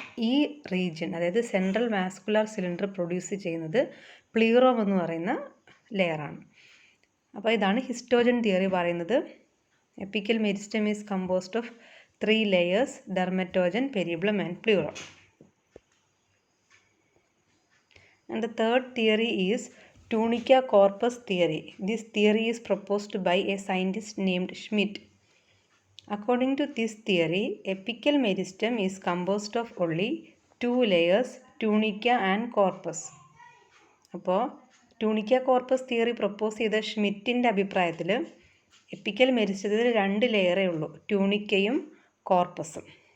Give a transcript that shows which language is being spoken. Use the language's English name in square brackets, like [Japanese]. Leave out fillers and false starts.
[Malayalam] ഈ റീജിയൻ, അതായത് central vascular cylinder produce ചെയ്യുന്നത് പ്ലീറോം എന്ന് പറയുന്ന ലെയറാണ്. അപ്പോൾ ഇതാണ് ഹിസ്റ്റോജൻ തിയറി പറയുന്നത്. [English] Apical meristem is composed of 3 layers: dermatogen, periblum and pleurum. And the third theory is tunica corpus theory. This theory is proposed by a scientist named Schmidt. According to this theory, apical meristem is composed of only 2 layers, tunica and corpus. [Malayalam] അപ്പോൾ tunica corpus theory propose ചെയ്ത ഷ്മിറ്റിൻ്റെ അഭിപ്രായത്തിൽ epical മെരിസ്റ്റത്തിൽ 2 ലെയറേ ഉള്ളൂ, ട്യൂണിക്കയും കോർപ്പസും.